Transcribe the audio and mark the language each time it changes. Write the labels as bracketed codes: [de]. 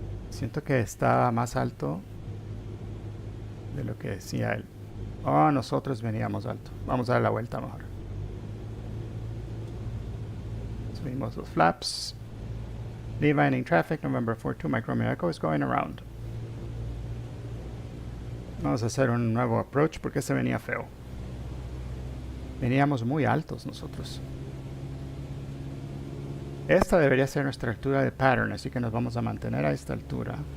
[es] Siento que está más alto de lo que decía él. Oh, nosotros veníamos alto. Vamos a dar la vuelta mejor. Subimos los flaps. [en] Lee Vining traffic, November 42 Mike Romeo Echo is going around. [es] Vamos a hacer un nuevo approach porque este venía feo. Veníamos muy altos nosotros. Esta debería ser nuestra altura de pattern, así que nos vamos a mantener a esta altura.